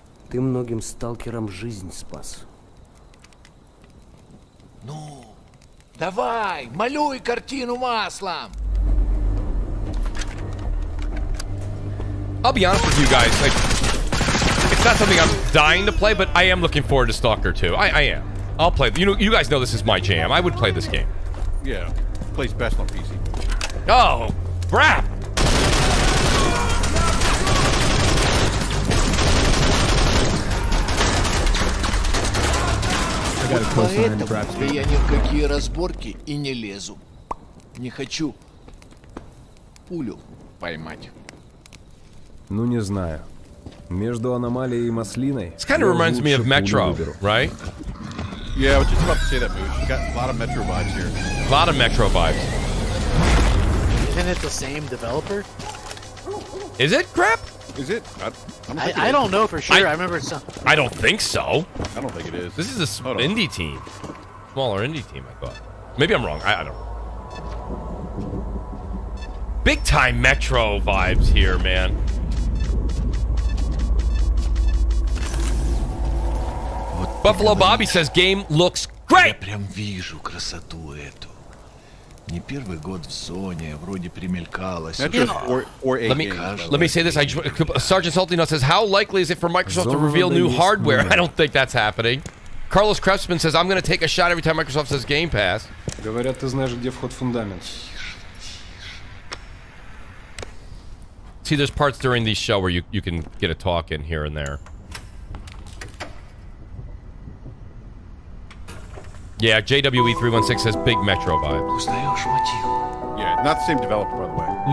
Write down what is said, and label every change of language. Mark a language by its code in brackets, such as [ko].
[ru] Ты многим сталкерам жизнь спас. Ну, давай, малюй картину маслом. [en] I'll be honest with you guys, like, it's not something I'm dying to play, but I am looking forward to Stalker 2. I am. I'll play. You guys know this is my jam. I would play this game. Yeah, plays best on PC. Oh, crap! [ru] Поэтому я ни в какие разборки и не лезу. Не хочу пулю поймать. Ну не знаю. Между аномалией и маслиной. [en] This kind of reminds me of Metro, right? Yeah, I was just about to say that, Mooch. You got a lot of Metro vibes here. A lot of Metro vibes. Isn't it the same developer? Is it, Crap? Is it? I don't know for sure. I remember some. I don't think so. I don't think it is. This is a indie team. Smaller indie team, I thought. Maybe I'm wrong. I don't know. Big time Metro vibes here, man. Buffalo Bobby says game looks great. [ru] Прям вижу красоту эту. Не первый год в зоне, вроде примелькалось. [en] Let me say this. Sergeant Saltino says, how likely is it for Microsoft to reveal new hardware? I don't think that's happening. Carlos Krebsman says, I'm going to take a shot every time Microsoft says Game Pass. [ru] Говорят, ты знаешь, где вход в фундамент. [en] See, there's parts during these show where you can get a talk in here and there. Yeah, JWE316 says big Metro vibes. Yeah, not the same developer, by the way.